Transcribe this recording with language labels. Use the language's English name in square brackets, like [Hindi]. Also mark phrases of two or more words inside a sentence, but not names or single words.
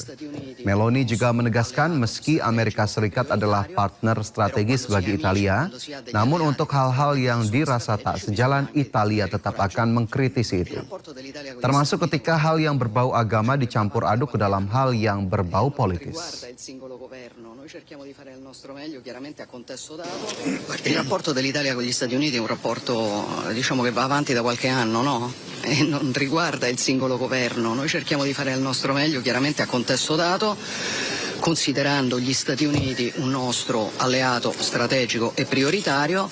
[Indonesian] Meloni juga menegaskan meski Amerika Serikat adalah partner strategis bagi Italia, namun untuk hal-hal yang dirasa tak sejalan, Italia tetap akan mengkritisi itu. Termasuk ketika hal yang berbau agama dicampur aduk ke dalam hal yang berbau politis. [Italian] Il nostro meglio chiaramente a contesto dato. Il rapporto dell'Italia con gli Stati Uniti è un rapporto diciamo che va avanti da qualche anno, no? E non riguarda il singolo governo. Noi cerchiamo di fare il nostro meglio chiaramente a contesto dato, considerando gli Stati Uniti un nostro alleato strategico e prioritario.